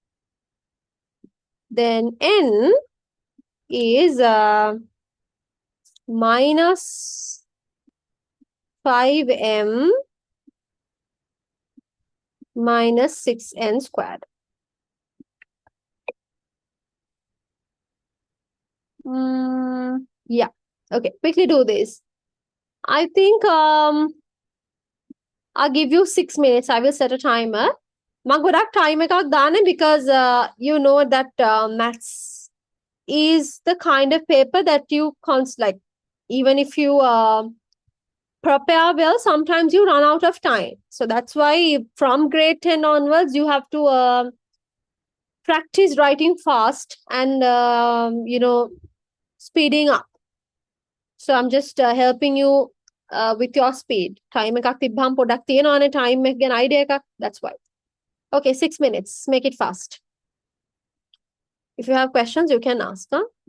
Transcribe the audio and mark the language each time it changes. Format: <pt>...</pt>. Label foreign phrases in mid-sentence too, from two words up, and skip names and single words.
<en>Then n is minus 5m minus 6n squared. Yeah. Okay, quickly do this. I think I'll give you 6 minutes. I will set a timer.</en> <si>මම ගොඩක්</si> <en>time</en> <si>එකක් දාන්නේ</si> <en>because you know that maths is the kind of paper that you like, even if you prepare well, sometimes you run out of time. So that's why from grade 10 onwards, you have to practice writing fast and, speeding up. So I'm just helping you with your speed.</en> <si>Time එකක් තිබ්බහම පොඩක් තියෙනවානේ time එක ගැන idea එකක්.</si> <en>That's why. Okay, 6 minutes. Make it fast. If you have questions, you can ask. Huh?</en>